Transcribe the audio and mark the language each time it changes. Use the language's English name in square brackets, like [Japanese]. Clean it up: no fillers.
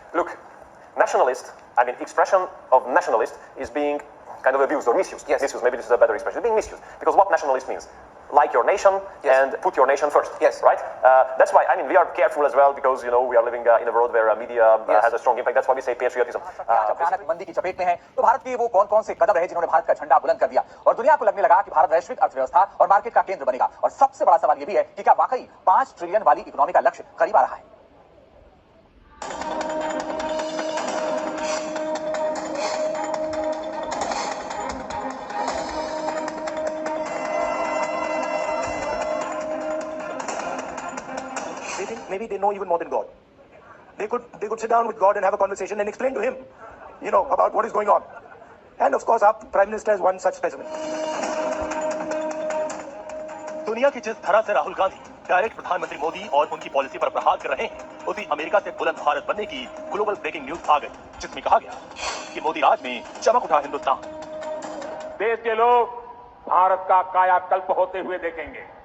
[English] Look, nationalist, expression of nationalist is being kind of abused or misused. Yes. Misused, maybe this is a better expression. It's being misused. Because what nationalist means? Like your nation and put your nation first. Yes. Right? That's why, we are careful as well because, we are living in a world where media has a strong impact. That's why we say patriotism. [Hindi] अचानक मंदी की चपेट में है तो भारत के वो कौन-कौन से कदम रहे जिन्होंने भारत का झंडा बुलंद कर दिया और दुनिया को लगने लगा कि भारत वैश्विक अर्थव्यवस्था और मार्केट का केंद्र बनेगा और सबसे बड़ा सवाल ये भी है कि क्या वाकई 5 ट्रिलियन वाली इकोनॉमी का लक्ष्य करीब आ रहा है। [English] Maybe they know even more than God. They could sit down with God and have a conversation and explain to him, about what is going on. And of course, our Prime Minister is one such specimen. [Hindi] दुनिया की जिस तरह से Rahul Gandhi direct प्रधानमंत्री मोदी और उनकी policy पर प्रहार कर रहे हैं, उसी अमेरिका से बुलंद भारत बनने की ग्लोबल ब्रेकिंग न्यूज आ गई, जिसमें कहा गया कि मोदी राज में चमक उठा हिंदुस्तान। देश के लोग भारत का कायाकल्प होते हुए देखेंगे।